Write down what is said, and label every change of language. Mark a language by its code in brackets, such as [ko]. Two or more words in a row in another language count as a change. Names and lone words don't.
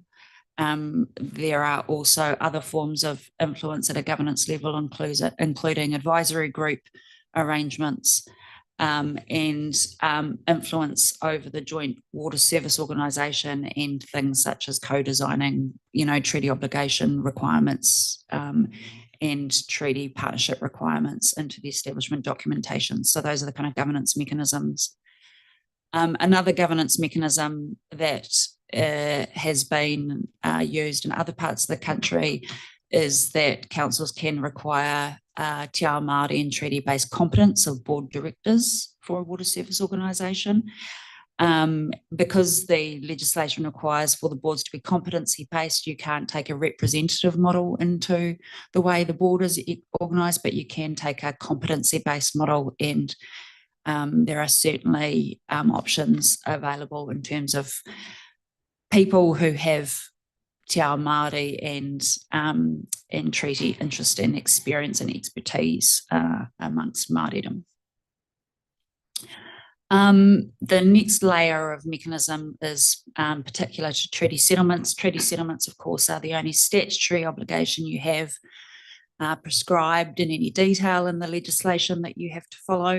[en] There are also other forms of influence at a governance level, including advisory group arrangements and influence over the joint water service organisation and things such as co-designing, you know, treaty obligation requirements and treaty partnership requirements into the establishment documentation. So those are the kind of governance mechanisms. Another governance mechanism that has been used in other parts of the country is that councils can require [mi] te ao Māori [en] and treaty-based competence of board directors for a water service organisation. Because the legislation requires for the boards to be competency-based, you can't take a representative model into the way the board is organised, but you can take a competency-based model, and there are certainly options available in terms of people who have [mi] te ao Māori [en] and treaty interest and experience and expertise amongst Māoridom. The next layer of mechanism is particular to treaty settlements. Treaty settlements, of course, are the only statutory obligation you have prescribed in any detail in the legislation that you have to follow.